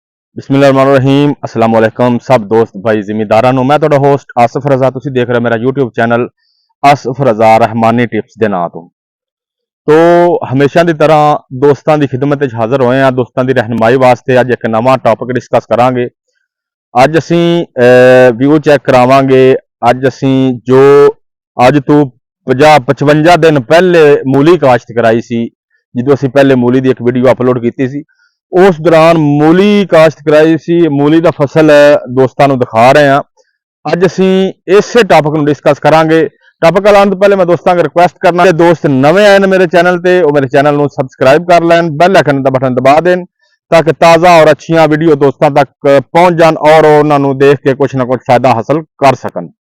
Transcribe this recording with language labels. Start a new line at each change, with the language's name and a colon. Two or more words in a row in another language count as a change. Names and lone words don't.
Arabic: بسم الله الرحمن الرحيم السلام عليكم
Punjabi: ਸਭ ਦੋਸਤ ਭਾਈ ਜ਼ਿਮੀਂਦਾਰਾਂ ਨੂੰ मैं ਤੁਹਾਡਾ ਹੋਸਟ ਆਸਫ ਰਜ਼ਾ ਤੁਸੀਂ ਦੇਖ ਰਹੇ ਮੇਰਾ YouTube ਚੈਨਲ ਆਸਫ ਰਜ਼ਾ ਰਹਿਮਾਨੀ ਟਿਪਸ ਦੇ ਨਾਂ ਤੋਂ ਤੋ ਹਮੇਸ਼ਾ ਦੀ ਤਰ੍ਹਾਂ ਦੋਸਤਾਂ ਦੀ ਖਿਦਮਤ ਵਿੱਚ ਹਾਜ਼ਰ ਹੋਏ ਹਾਂ ਦੋਸਤਾਂ ਦੀ ਰਹਿਨਮਾਈ ਵਾਸਤੇ ਅੱਜ ਇੱਕ ਨਵਾਂ ਟੌਪਿਕ ਡਿਸਕਸ ਕਰਾਂਗੇ ਅੱਜ ਅਸੀਂ ਵਿਊ ਚੈੱਕ ਕਰਾਵਾਂਗੇ ਅੱਜ ਅਸੀਂ ਜੋ ਅੱਜ ਤੋਂ 50-55 ਦਿਨ ਪਹਿਲੇ ਮੂਲੀ ਕਾਸ਼ਤ ਕਰਾਈ ਸੀ ਜਦੋਂ ਅਸੀਂ ਪਹਿਲੇ ਮੂਲੀ ਦੀ ਇੱਕ ਵੀਡੀਓ ਅਪਲੋਡ ਕੀਤੀ ਸੀ ਉਸ ਦੌਰਾਨ ਮੂਲੀ ਕਾਸ਼ਤ ਕਰਾਈ ਸੀ
Urdu: مولی کا فصل دوستوں کو دکھا رہے ہیں
Punjabi: ਅੱਜ ਅਸੀਂ ਇਸੇ ਟੌਪਿਕ ਮੇਂ ਡਿਸਕਸ ਕਰਾਂਗੇ ਟੌਪਿਕ ਲਾਨੇ ਤੋ ਪਹਿਲੇ ਮੈਂ ਦੋਸਤੋਂ ਕੋ ਰਿਕੁਐਸਟ ਕਰਨਾ ਹੈ ਦੋਸਤ ਨਵੇ ਆਏ ਮੇਰੇ ਚੈਨਲ ਤੇ ਵੋ ਮੇਰੇ ਚੈਨਲ ਕੋ ਸਬਸਕ੍ਰਾਈਬ ਕਰ ਲੈਣ ਬੈੱਲ ਆਈਕਨ ਕਾ ਬਟਨ ਦਬਾ ਦੇਂ ਤਾਕਿ ਤਾਜ਼ਾ ਔਰ ਅੱਛੀਆਂ ਵੀਡੀਓ ਦੋਸਤੋਂ ਤਕ ਪਹੁੰਚ ਜਾਣ ਔਰ ਉਨ੍ਹੋਂ ਨੇ ਦੇਖ ਕੇ ਕੁਛ ਨਾ ਕੁਛ ਫ਼ਾਇਦਾ ਹਾਸਿਲ ਕਰ ਸਕਣ।